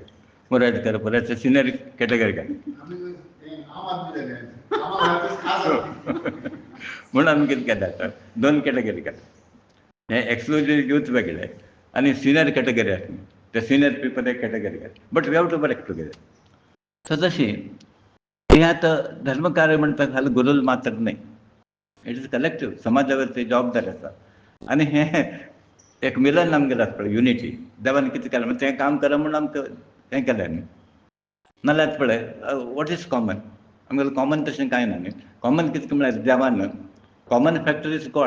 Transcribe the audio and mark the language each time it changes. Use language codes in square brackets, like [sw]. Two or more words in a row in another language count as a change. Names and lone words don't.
[kok] मुराटकर परत [en] senior category [kok] घाली म्हणून आमी कितें केलें आतां 2 कॅटेगरी केल्या. हे [en] exclusive youth [kok] वेगळे आणि [en] senior category [kok] आसली ते [en] senior people [kok] एक [en] category but we have to work together. [mr] तर तशी हे आता धर्मकार्य म्हणतात खाली गुरुल मात्र नाही, [en] it is collective, [kok] समाजावरती जबाबदारी आसा. आणि हे एक मिलन आमगेलें आसता पळय, युनिटी. देवान कितें केलें म्हणजे तें काम करा म्हणून आमकां हें केलें न्ही. नाल्यार पळय [en] what is common, [kok] आमगेलें कॉमन तशें कांय ना न्ही. कॉमन कितें म्हळ्यार देवान [en] common factor is god.